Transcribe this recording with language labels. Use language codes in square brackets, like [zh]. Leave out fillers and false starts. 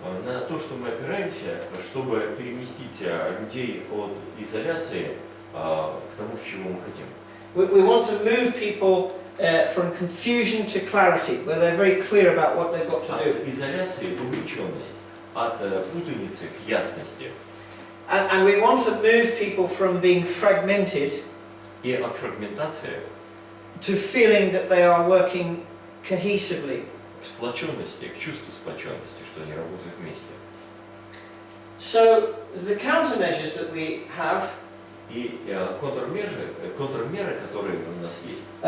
[ru] На то, что мы опираемся, чтобы переместить людей от изоляции к тому, к чему мы хотим. [en] We want to move people from confusion to clarity, where they're very clear about what they've got to do. [ru] От изоляции в увлеченность, от путаницы к ясности. [en] And we want to move people from being fragmented [ru] И от фрагментации [en] to feeling that they are working cohesively. [ru] к сплоченности, к чувству сплоченности, что они работают вместе. [en] So the countermeasures that we have [ru] И контрмеры, которые у нас есть,